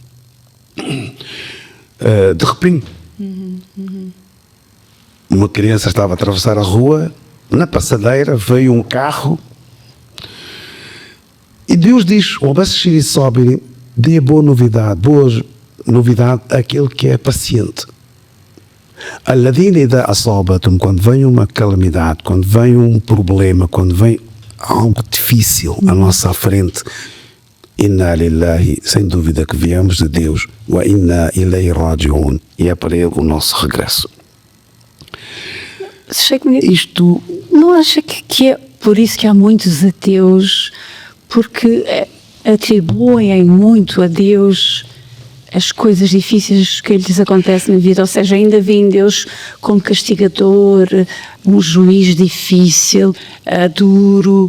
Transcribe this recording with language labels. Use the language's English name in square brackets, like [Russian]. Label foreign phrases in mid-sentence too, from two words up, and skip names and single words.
[Portuguese] De repente, uma criança estava a atravessar a rua, na passadeira veio um carro e Deus diz, dê boa novidade àquele que é paciente. Quando vem uma calamidade, quando vem um problema, quando vem algo difícil à nossa frente, [Arabic] إنا لله, [Portuguese] sem dúvida que viemos de Deus, [Arabic] وإنا إليه راجعون, [Portuguese] e é para ele o nosso regresso. Isto não acha que é por isso que há muitos ateus, porque atribuem muito a Deus as coisas difíceis que lhes acontecem na vida, ou seja, ainda veem Deus como castigador, um juiz difícil, duro.